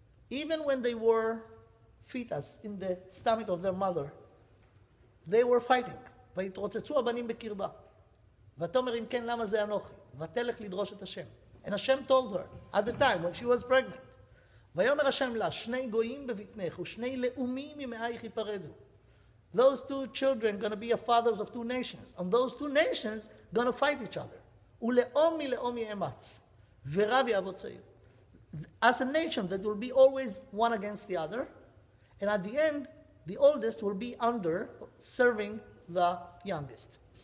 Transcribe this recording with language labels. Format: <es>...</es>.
<en>Even when they were fetus in the stomach of their mother, they were fighting.</en> <he>ויתרוצצו הבנים בקרבה. ותאמר אם כן למה זה אנוכי? ותלך לדרוש את השם.</he> <en>And Hashem told her at the time when she was pregnant.</en> <he>ויאמר השם לה, שני גויים בבטנך ושני לאומים ממאייך ייפרדו.</he> <en>Those two children going to be fathers of two nations. And those two nations going to fight each other.</en> <he>ולאום מלאום יאמץ. ורב יעבוד צעיר.</he> <en>As a nation that will be always one against the other. And at the end, the oldest will be under serving the youngest.</en>